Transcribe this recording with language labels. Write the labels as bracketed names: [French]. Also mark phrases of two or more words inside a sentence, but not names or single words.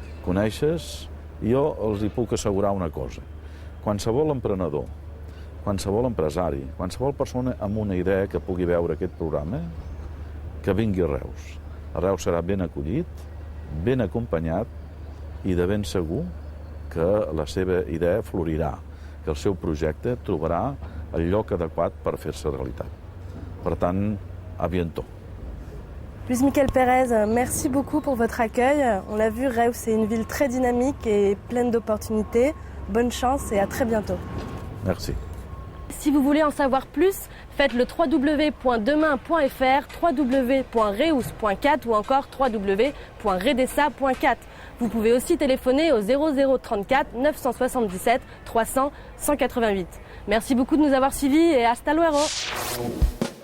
[Catalan] Jo els hi puc assegurar una cosa. Qualsevol emprenedor, qualsevol empresari, qualsevol persona amb una idea que pugui veure aquest programa, que vingui a Reus. A Reus serà ben acollit, ben acompanyat i de ben segur que la seva idea florirà, que el seu projecte trobarà el lloc adequat per fer-se realitat. Per tant, [French] à bientôt. Luis Miquel Pérez, merci beaucoup pour votre accueil. On l'a vu, Reus, c'est une ville très dynamique et pleine d'opportunités. Bonne chance et à très bientôt. Merci. Si vous voulez en savoir plus, faites le www.demain.fr, www.reus.cat ou encore www.redessa.cat. Vous pouvez aussi téléphoner au 0034 977 300 188. Merci beaucoup de nous avoir suivis et [Spanish] hasta luego.